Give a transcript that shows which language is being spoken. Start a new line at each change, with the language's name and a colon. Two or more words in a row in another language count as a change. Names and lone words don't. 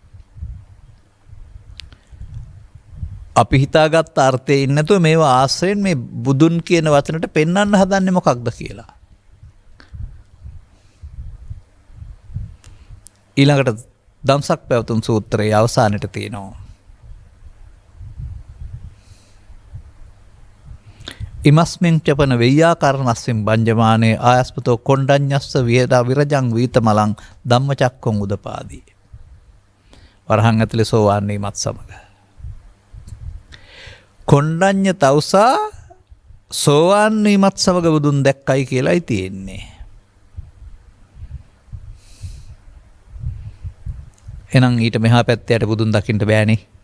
Sinhala: අපි හිතාගත් අර්ථයේ ඉන්නේ නැතුව මේවා ආශ්‍රයෙන් මේ බුදුන් කියන වචනට පෙන්වන්න හදන්නේ මොකක්ද කියලා. ඊළඟට දම්සක් පැවතුම් සූත්‍රයේ අවසානයේ තියෙනවා.
Pali: ඉමස්මින් චපන වෙය්‍යාකරණස්සින් බංජමානේ ආයස්පතෝ කොණ්ඩඤ්ඤස්ස වියදා විරජං වීතමලං ධම්මචක්කං උදපාදී.
Sinhala: වරහන් ඇතුලේ සෝවාන් වීමත් සමග කොණ්ඩඤ්ඤ තවුසා සෝවාන් වීමත් සමග බුදුන් දැක්කයි කියලායි තියෙන්නේ. එහෙනම් ඊට මෙහා පැත්තට බුදුන් දකින්න බෑනේ.